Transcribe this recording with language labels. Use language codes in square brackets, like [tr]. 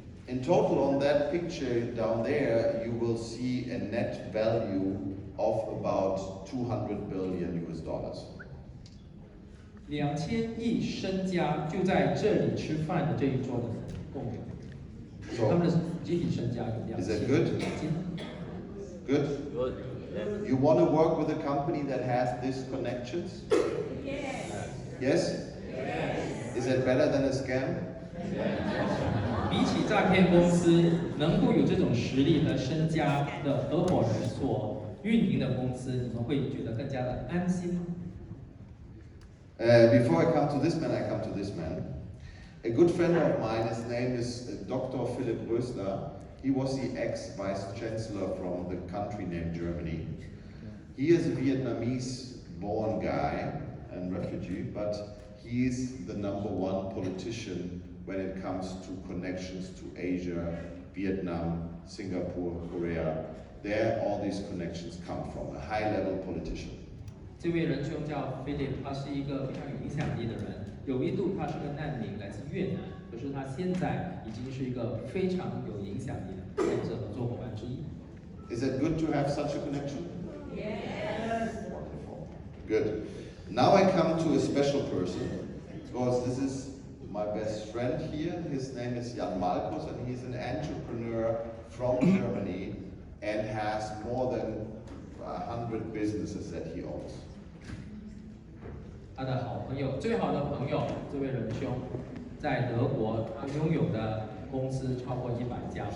[en] In total on that picture down there, you will see a net value of about 200 billion US dollars. [zh] 2000亿身家就在这里吃饭的这一桌的共有，他们的集体身家有2000亿。 [en] Is that good? Good? Good. You want to work with a company that has these connections? Yes? Is that better than a scam? [zh] 比起诈骗公司，能够有这种实力和身家的合伙人所运营的公司，你们会觉得更加的安心吗？ [en] Before I come to this man, I come to this man. A good friend of mine, his name is Dr. Philipp Rösler. He was the ex-vice chancellor from the country named Germany. He is a Vietnamese-born guy and refugee, but he is the #1 politician when it comes to connections to Asia, Vietnam, Singapore, Korea. There all these connections come from, a high-level politician. [zh] 这位仁兄叫 Philip， 他是一个非常有影响力的人。有一度他是个难民，来自越南，可是他现在已经是一个非常有影响力的政治合作伙伴之一。 [en] Is it good to have such a connection? Yes. Wonderful. Good. Now I come to a special person, because this is my best friend here. His name is Jan Malkus, and he's an entrepreneur from Germany and has more than 100 businesses that he owns. [zh] 他的好朋友，最好的朋友，这位仁兄，在德国，他拥有的公司超过100家。